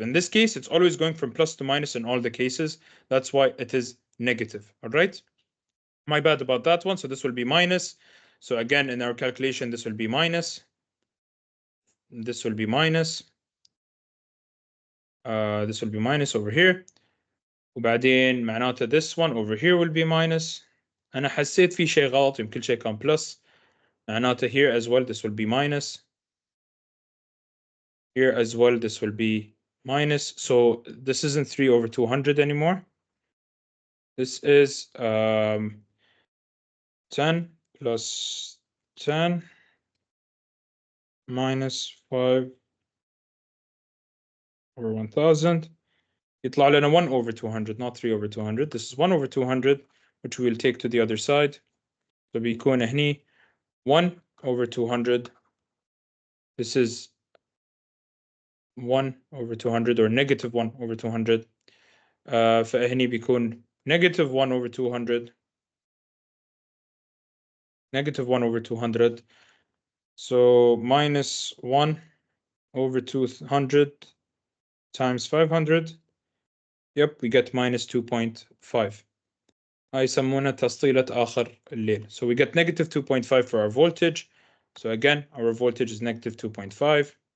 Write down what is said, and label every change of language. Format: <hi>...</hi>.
<en>In this case, it's always going from plus to minus in all the cases. That's why it is negative, all right? My bad about that one. So this will be minus. So again, in our calculation, this will be minus. This will be minus. This will be minus over here.</en> <ar>وبعدين معناته</ar> <en>this one over here will be minus.</en> <ar>أنا حسيت في شيء غلط، يمكن شيء كان plus. معناته</ar> <en>here as well this will be minus. Here as well this will be minus. So this isn't 3 over 200 anymore. This is 10 plus 10 minus 5 over 1000.</en> <ar>يطلع لنا</ar> <en>1 over 200, not 3 over 200. This is 1 over 200, which we'll take to the other side. So</en> <ar>بيكون هني</ar> <en>1 over 200. This is 1 over 200 or negative 1 over 200.</en> <ar>فهني بيكون</ar> <en>negative 1 over 200. Negative 1 over 200. So minus 1 over 200 times 500. Yep, we get minus 2.5.</en> <ar>هاي يسمونها تسطيلة آخر الليل.</ar> <en>So we get negative 2.5 for our voltage. So again, our voltage is negative 2.5.</en>